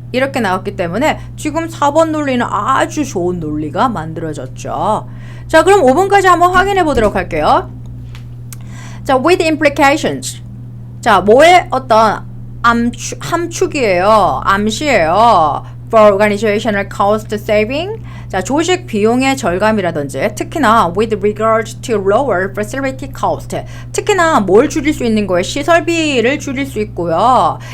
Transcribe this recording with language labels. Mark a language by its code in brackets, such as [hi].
[ko] 이렇게 나왔기 때문에 지금 4번 논리는 아주 좋은 논리가 만들어졌죠. 자, 그럼 5번까지 한번 확인해 보도록 할게요. [en] 자, with implications. [ko] 자, 뭐의 어떤 함축이에요. 암시예요. [en] For organizational cost saving. 자, [ko] 조직 비용의 절감이라든지, 특히나 [en] with regard to lower facility cost. [ko] 특히나 뭘 줄일 수 있는 거예요? 시설비를 줄일 수 있고요.